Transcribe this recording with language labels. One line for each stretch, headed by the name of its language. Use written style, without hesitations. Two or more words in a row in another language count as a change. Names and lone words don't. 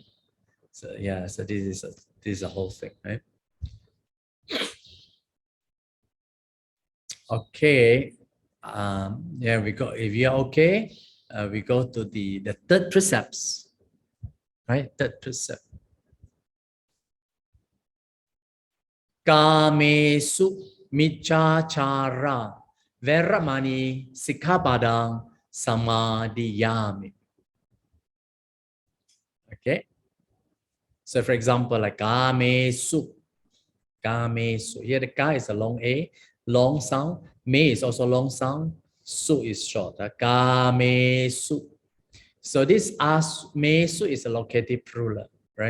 English: So yeah, so this is a whole thing, right? Okay, yeah, we go. If you're okay, we go to the third precepts, right? Third precept.
Pali: Kamesu michachara veramani sikkhapadang samadhiyami.
English: Okay. So for example, like kamesu. Here the ka is a long A, long sound. Me is also long sound. Su is short. Kamesu. So this mesu is a locative plural, right?